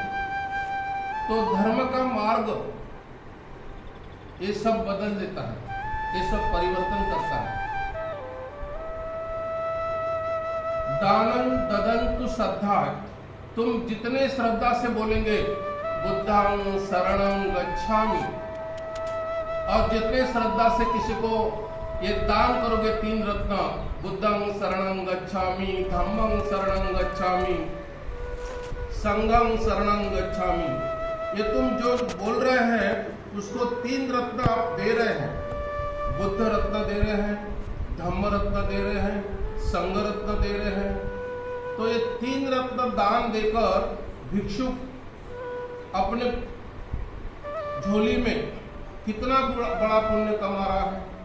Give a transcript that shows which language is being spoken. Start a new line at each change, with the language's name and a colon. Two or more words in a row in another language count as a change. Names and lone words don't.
Hindi: तो धर्म का मार्ग ये सब बदल देता है, ये सब परिवर्तन करता है।
Pali: दानं ददन्तु श्रद्धा,
Hindi: तुम जितने श्रद्धा से बोलेंगे
Pali: बुद्धं शरणं गच्छामि,
Hindi: और जितने श्रद्धा से किसी को ये दान करोगे 3 रत्न,
Pali: बुद्धं शरणं गच्छामि, धम्मं शरणं गच्छामि, संघं शरणं गच्छामि,
Hindi: ये तुम जो बोल रहे हैं उसको 3 रत्न आप दे रहे हैं। बुद्ध रत्न दे रहे हैं, धम्म रत्न दे रहे हैं, संघ रत्न दे रहे हैं। तो ये 3 रत्न दान देकर भिक्षु अपने झोली में कितना बड़ा पुण्य कमा रहा है।